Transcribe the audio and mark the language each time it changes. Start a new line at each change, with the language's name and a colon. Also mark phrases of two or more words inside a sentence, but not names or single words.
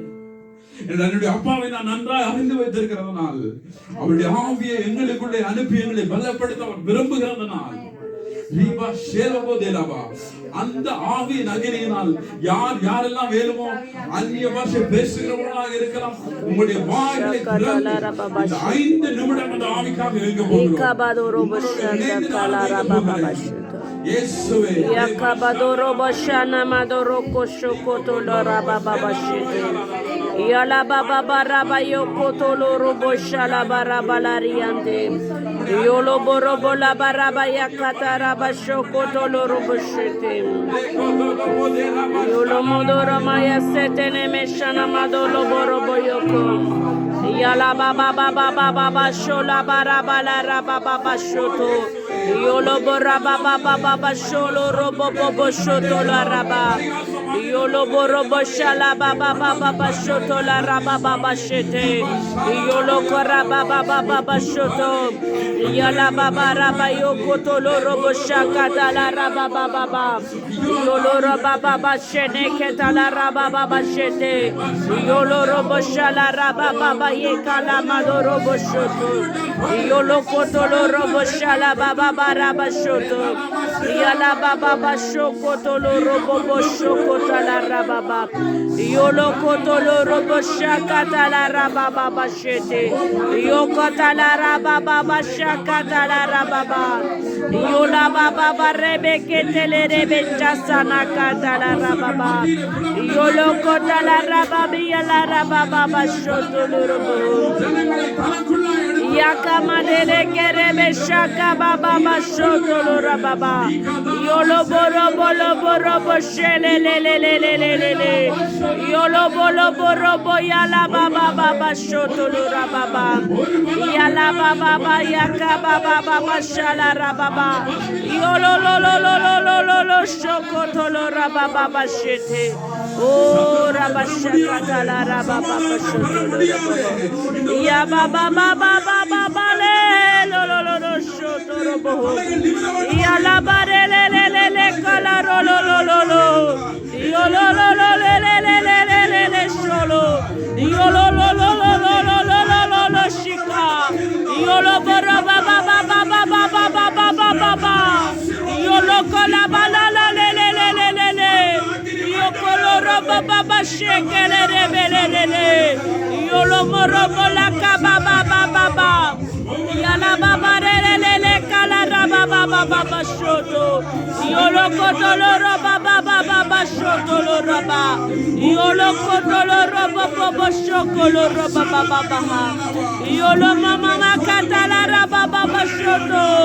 Tamil: என்னுடைய அப்பாவை நான் நன்றாய் அறிந்து வைத்திருக்கிறதுனால், அவருடைய ஆவியை எங்களுக்குள்ளே அனுப்பி எங்களை பலப்படுத்த அவர் விரும்புகிறதுனால், அந்த ஆவியின் அகிரியினால் யாரெல்லாம் வேணுமோ அந்நிய பாஷை பேசுகிறவர்களாக இருக்கலாம், உங்களுடைய வாய்களை திறந்து 5 நிமிடம் அந்த ஆவிக்காக இருக்க போகிறோம். இயேசுவே yakabadoro bashana madoro koshokoto lora baba bashete yala baba baraba yokoto loro boshala baraba lariande yolo borobo la baraba yakata raba shokoto loro boshete yolo modoro maya setene meshana madolo borobo yoko yala baba baba baba shola baraba la raba baba shoto yolo boraba baba baba sholo robo bobo shoto la raba yolo borobo shala baba baba shoto la raba baba shete yolo koraba baba baba shoto yala baba raba yokoto lo robo shakata la raba baba yolo roba baba shene keta la raba baba shete yolo robo shala raba baba yekala madoro robo shoto yolo koto lo robo shala baba baraba shoto yala baba bashoko tolo robo boshoko tala rababa yolo kotolo robo shakata la rababa bashete yokota la rababa bashakata la rababa yola baba barebe ketele rebe chasana kata la rababa yolo kota la rababa yala rababa bashoto robo yakamadele kerebe shaka baba bashoto rababa yolo boro bolo boro boshele le le le le le le le yolo bolo boro boyala baba baba shoto rababa yala baba yaka baba baba shala rababa yolo lo lo lo lo lo lo lo shokoto rababa bashete o rabashaka la rababa bashoto ya baba baba baba le lo lo lo lo shoto robo yala bare le le le le kala ro lo lo lo lo yo lo lo lo le le le le le le le sholo yo lo lo lo lo lo lo lo lo lo lo shika yo lo bara ba ba ba ba ba ba ba ba ba ba ba ba yo lo kala ba la la le le le le le le yo kolo ro ba ba ba sheke le le le le le yo lo moro la ka ba ba ba ba ba yala ba ba le le le kala ra ba ba ba ba ba shoto yolo kotolo ro ba ba ba ba ba shoto lo ro ba yolo kotolo ro ba ba ba shokolo ro ba ba ba ba yolo mama makata la ra ba ba ba shoto